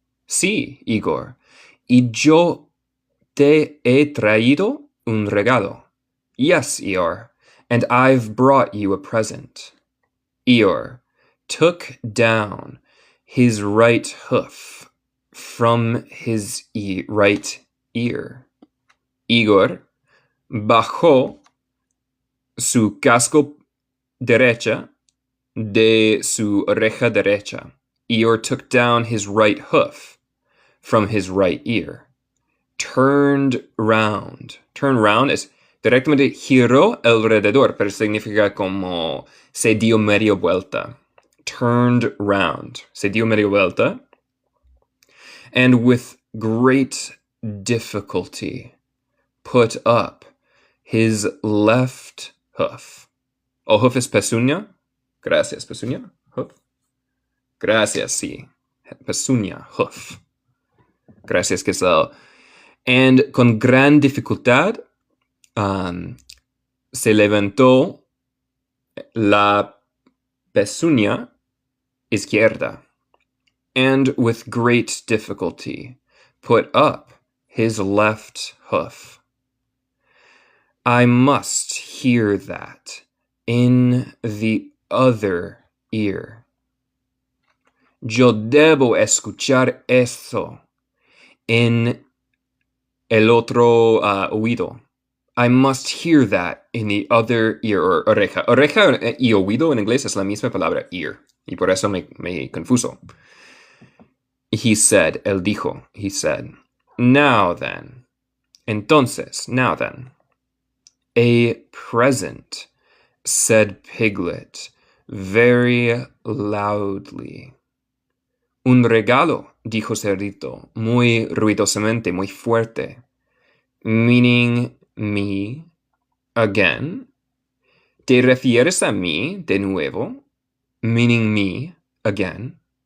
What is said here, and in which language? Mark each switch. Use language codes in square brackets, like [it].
[es] Sí, Igor. Y yo te he traído un regalo. [en] Yes, Eeyore. And I've brought you a present. Eeyore took down his right hoof from his right ear. [es] Igor bajó su casco derecha de su oreja derecha. [en] Eeyore took down his right hoof from his right ear. Turned round. Turn round [es] es directamente giró alrededor, pero significa como se dio media vuelta. [en] Turned round. [es] Se dio media vuelta. [en] And with great difficulty put up his left hoof. [es] ¿O hoof es pezuña? Gracias, pezuña. Hoof. Gracias, sí. Pezuña, hoof. Gracias, Giselle. And con gran dificultad se levantó la pezuña izquierda. [en] And with great difficulty put up his left hoof. I must hear that in the other ear. [es] Yo debo escuchar eso en el otro oído. [en] I must hear that in the other ear, or oreja. [es] Oreja y oído en inglés es la misma palabra ear, y por eso me confuso. [en] He said, [es] él dijo, [en] he said, now then. [es] Entonces, [en] now then. A present, said Piglet, very loudly. [es] Un regalo, dijo Cerdito, muy ruidosamente, muy fuerte. [en] Meaning me, again. [es] ¿Te refieres a mí de nuevo? [en] Meaning me, again.